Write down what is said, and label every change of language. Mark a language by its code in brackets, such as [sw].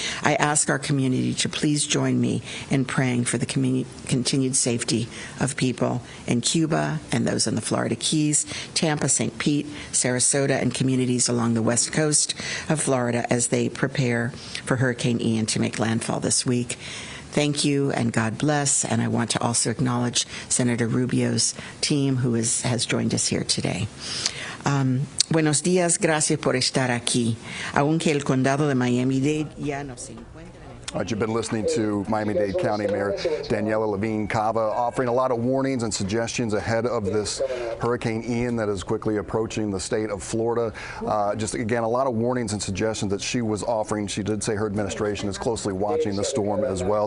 [en] I ask our community to please join me in praying for the continued safety of people in Cuba and those in the Florida Keys, Tampa, St. Pete, Sarasota, and communities along the west coast of Florida as they prepare for Hurricane Ian to make landfall this week. Thank you and God bless. And I want to also acknowledge Senator Rubio's team who has joined us here today. [es] Buenos días, gracias por estar aquí. Aunque el condado de Miami-Dade ya no se encuentra. [en] All right, you've been listening to Miami-Dade County Mayor Daniella Levine Cava offering a lot of warnings and suggestions ahead of this Hurricane Ian that is quickly approaching the state of Florida. Just again, a lot of warnings and suggestions that she was offering. She did say her administration is closely watching the storm as well.